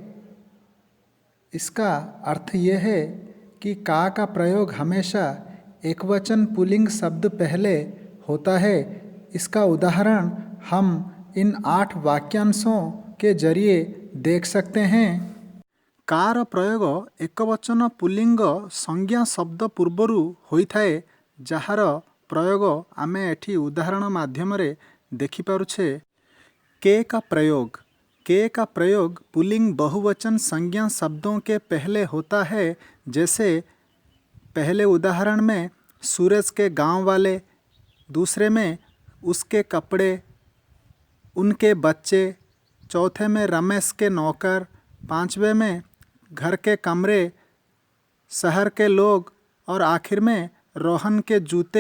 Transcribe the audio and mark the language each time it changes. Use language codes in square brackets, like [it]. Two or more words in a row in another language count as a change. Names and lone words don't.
[hi] इसका अर्थ यह है कि का प्रयोग हमेशा एकवचन पुल्लिंग शब्द पहले होता है। इसका उदाहरण हम इन 8 वाक्यांशों के जरिए देख सकते हैं। [or] କାର ପ୍ରୟୋଗ ଏକବଚନ ପୁଲ୍ଲିଙ୍ଗ ସଂଜ୍ଞା ଶବ୍ଦ ପୂର୍ବରୁ ହୋଇଥାଏ, ଯାହାର ପ୍ରୟୋଗ ଆମେ ଏଠି ଉଦାହରଣ ମାଧ୍ୟମରେ ଦେଖିପାରୁଛେ। [hi] के का प्रयोग पुल्लिंग बहुवचन संज्ञा शब्दों के पहले होता है। जैसे पहले उदाहरण में सूरज के गांव वाले, दूसरे में उसके कपड़े, उनके बच्चे, चौथे में रमेश के नौकर, पांचवे में घर के कमरे, शहर के लोग और आखिर में रोहन के जूते।